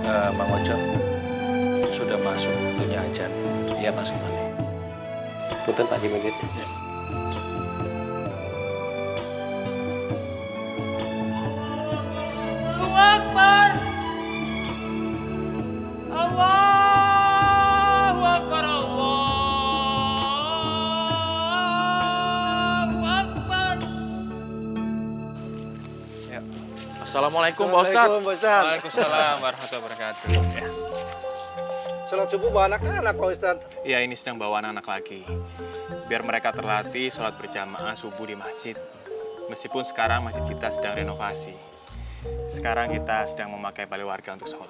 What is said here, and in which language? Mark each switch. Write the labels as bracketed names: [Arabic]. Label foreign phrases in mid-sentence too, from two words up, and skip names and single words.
[Indonesian] Mang Ojo. Sudah masuk waktunya ajan. Iya Pak Sultan. Punten Pak Haji Muhyiddin. Ya. [Arabic] Allahu Akbar. Allahu Akbar. Allahu Akbar. [Indonesian] Ya. Assalamualaikum Pak Ustadz. Assalamualaikum, Pak Ustadz. [Arabic] Waalaikumsalam warahmatullahi wabarakatuh. [Indonesian] Ya. Sholat subuh bawa anak-anak Pak Ustadz. Ya, ini sedang bawa anak-anak lagi. Biar mereka terlatih sholat berjamaah subuh di masjid. Meskipun sekarang masjid kita sedang renovasi. Sekarang kita sedang memakai balai warga untuk sholat.